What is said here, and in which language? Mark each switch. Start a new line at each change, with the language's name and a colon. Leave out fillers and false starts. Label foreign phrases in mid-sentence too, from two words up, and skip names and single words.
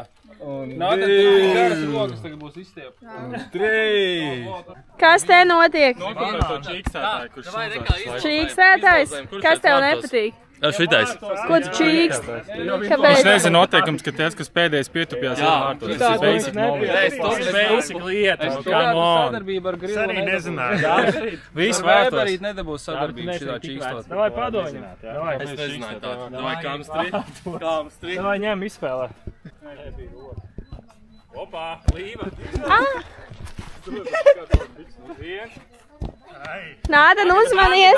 Latvian: Nātan, tur garas rokas tagad būs izstiep. 3. Kas te notiek? Nokopēs to čīkstētāju, kurš sūdzās. Čīkstētājs? Kas tev nepatīk? Šitais. Ko tu čīkst? Viņš Kāpēc? nezina noteikums, ka tāds, kas pēdējais pietupjās vārtos. Tas ir
English: basic knowledge.
Latvian: Tas ir basic lietas.
English: Come on.
Latvian: Sadarbība ar Es grilu arī nezināju. Viss Vai vārtos. arī nedabūs sadarbību šitā čīkstot. Davai padomāt. Es nezināju tādu. Davai kamstri. Kamstri. Davai ņem izspēlē. Opā, līva. Nādan uzmanies.